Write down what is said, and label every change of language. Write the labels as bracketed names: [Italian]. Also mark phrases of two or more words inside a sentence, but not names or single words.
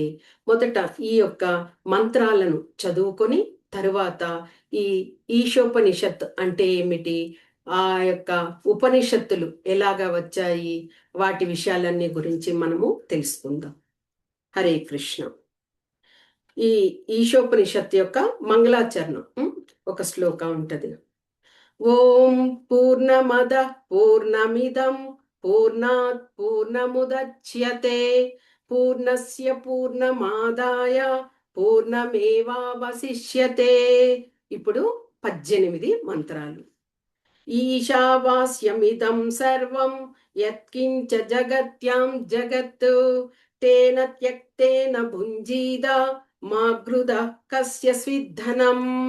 [Telugu] మొదట ఈ యొక్క మంత్రాలను చదువుకొని తరువాత ఈ ఈశోపనిషత్ అంటే ఏమిటి, ఆ యొక్క ఉపనిషత్తులు ఎలాగా వచ్చాయి, వాటి విషయాలన్నీ గురించి మనము తెలుసుకుందాం. హరే కృష్ణ. ఈ ఈశోపనిషత్ యొక్క మంగళాచరణం ఒక శ్లోకం ఉంటది. [Sanskrit] ఓం పూర్ణమద పూర్ణమిదం పూర్ణాత్ పూర్ణముదచ్యతే పూర్ణస్య పూర్ణమాదాయ పూర్ణమేవావశిష్యతే. [Telugu] ఇప్పుడు 18 మంత్రాలు. [Sanskrit] ఈశావాస్యమిదం సర్వం యత్కించ జగత్యాం జగత్ తేన త్యక్తేన భుంజీద మా గృధ కస్య స్విద్ధనం